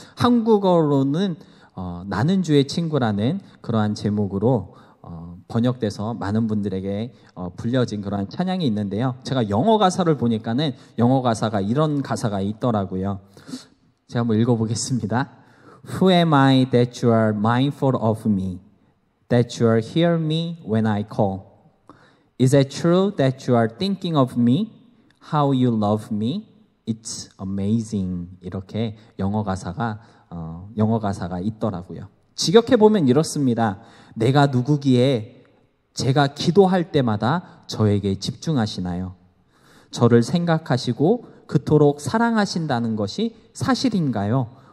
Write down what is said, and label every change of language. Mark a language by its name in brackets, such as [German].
[Korean] 한국어로는 나는 주의 친구라는 그러한 제목으로 번역돼서 많은 분들에게 불려진 그런 찬양이 있는데요. 제가 영어 가사를 보니까는 영어 가사가 이런 가사가 있더라고요. 제가 한번 읽어보겠습니다. [English] Who am I that you are mindful of me, that you are hear me when I call? Is it true that you are thinking of me, how you love me? It's amazing. [Korean] 이렇게 영어 가사가 있더라고요. 직역해 보면 이렇습니다. 내가 누구기에 제가 기도할 때마다 저에게 집중하시나요? 저를 생각하시고 그토록 사랑하신다는 것이 사실인가요?